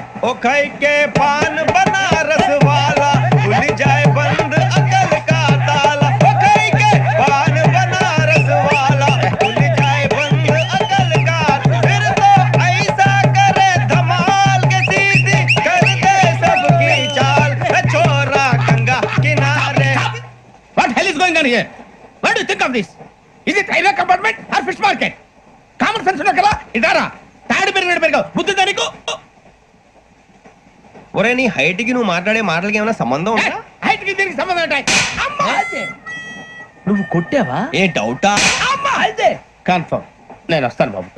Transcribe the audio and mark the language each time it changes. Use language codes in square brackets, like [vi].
[hi] ओ खाई के पान बनारस वाला खुल जाए बंद अकल का ताला, ओ खाई के पान बनारस वाला खुल जाए बंद अकल का, फिर तो ऐसा करे धमाल के सीधी कर दे सबकी चाल, छोरा गंगा किनारे. [en] What hell is going on here? What do you think of this? Is it railway compartment or fish market? Common sense [te] ఉన్నా కదా ఇటారా తాడు పెరిగావు బుద్ధి దానికి. ఒరే నీ హైట్ కి నువ్వు మాట్లాడే మాటలకి ఏమైనా సంబంధం ఉందా? హైట్ కి దీనికి సంబంధం ఉంటాయి. అమ్మా నువ్వు కొట్టావా? ఏ డౌటా? అమ్మా అయితే కన్ఫర్మ్ నేను వస్తాను బాబు.